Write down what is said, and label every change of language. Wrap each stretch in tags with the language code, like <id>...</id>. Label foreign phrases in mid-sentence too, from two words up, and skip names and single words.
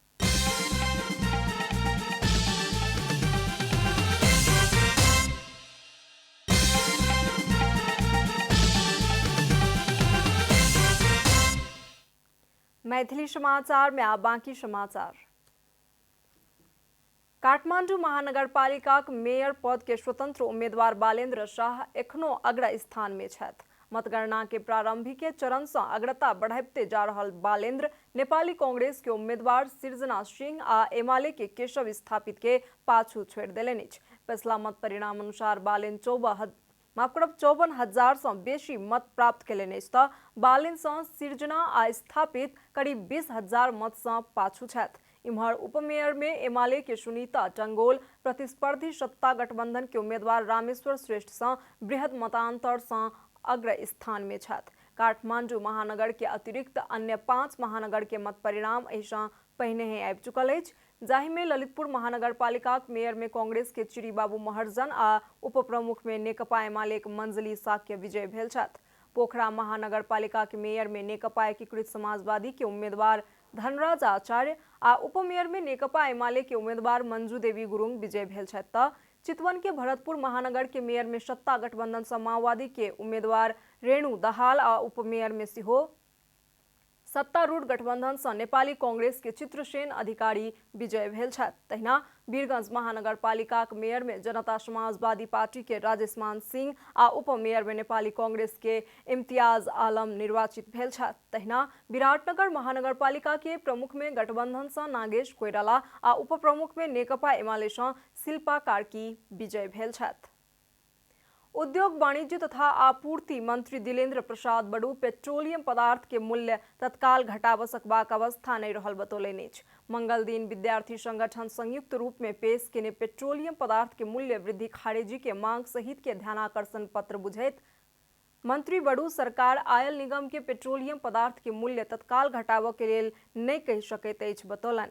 <mai>मैथिली समाचार में आ बाकी समाचार। काठमांडू महानगरपालिकाक मेयर पद के स्वतंत्र उम्मीदवार बालेन्द्र शाह एखनो अग्र स्थान में छथि। मतगणना के प्रारंभिक चरण से अग्रता बढ़ाते जा रहल बालेन्द्र नेपाली कांग्रेस के उम्मीदवार सृजना सिंह आ एमाले के केशव स्थापित के पाछू छोड़ देलनि अछि। पिछला मत परिणाम अनुसार बालेन्द्र 54,000 से बेसी मत प्राप्त केलनि अछि तऽ बालेन्द्र सँ सृजना आ स्थापित करीब 20,000 मत से पाछू छथि। इम्हर उपमेयर में एमाले के सुनीता टंगोल प्रतिस्पर्धी सत्ता गठबंधन के उम्मीदवार रामेश्वर श्रेष्ठ से बृहद मतांतर से अग्र स्थान में छथि। काठमांडू महानगर के अतिरिक्त अन्य 5 महानगर के मत परिणाम एहिसँ पहिने ही आबि चुकल अछि, जाहि में ललितपुर महानगरपालिका मेयर में कांग्रेस के चिरी बाबू महर्जन आ उप प्रमुख में नेकपा एमाले के मंजली साक्य विजय भेल छथि। पोखरा महानगरपालिका के मेयर में नेकपा एकीकृत समाजवादी के उम्मीदवार धनराज आचार्य आ उपमेयर में नेकपा एमाले के उम्मीदवार मंजू देवी गुरुङ विजय भेल छथि तऽ चितवन के भरतपुर महानगर के मेयर में सत्ता गठबंधन से माओवादी के उम्मीदवार रेणु दाहाल और उपमेयर में सिहो सत्तारूढ़ गठबंधन से नेपाली कांग्रेस के चित्रसेन अधिकारी विजय भेल छथि। तहिना वीरगंज महानगरपालिका के मेयर में जनता समाजवादी पार्टी के राजेश मान सिंह आ उपमेयर में नेपाली कांग्रेस के इम्तियाज आलम निर्वाचित भेल छथि। तहिना विराटनगर महानगरपालिका के प्रमुख में गठबंधन से नागेश कोइराला आ उपप्रमुख में नेकपा एमाले से शिल्पा कार्की विजय भेल छथि। उद्योग वाणिज्य तथा आपूर्ति मंत्री दिलेन्द्र प्रसाद बड़ू पेट्रोलियम पदार्थ के मूल्य तत्काल घटाव सकबाक अवस्था नहीं रहल बतौलनि अछि। मंगल दिन विद्यार्थी संगठन संयुक्त रूप में पेश केने पेट्रोलियम पदार्थ के मूल्य वृद्धि खारिजी के मांग सहित के ध्यानाकर्षण पत्र बुझैत मंत्री बड़ू सरकार आयल निगम के पेट्रोलियम पदार्थ के मूल्य तत्काल घटाव के लेल नहीं कहि सकैत अछि बतौलनि।</mai>